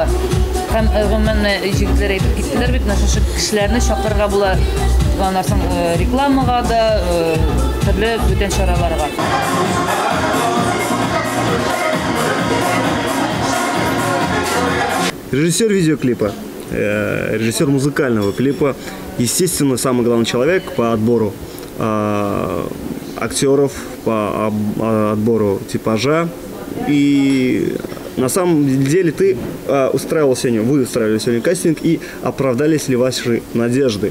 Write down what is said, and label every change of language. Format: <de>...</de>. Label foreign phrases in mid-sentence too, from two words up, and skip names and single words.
<tt>Һәм гомумән җегетләр әйтеп киттеләр бит, шушы кешеләрне чакырырга була. Аннан рекламага да, төрле бүтән чараларга.</tt> <ru>Режиссер видеоклипа, режиссер музыкального клипа, естественно, самый главный человек по отбору актеров, по отбору типажа. И на самом деле вы устраивали сегодня кастинг, и оправдались ли ваши надежды?</ru>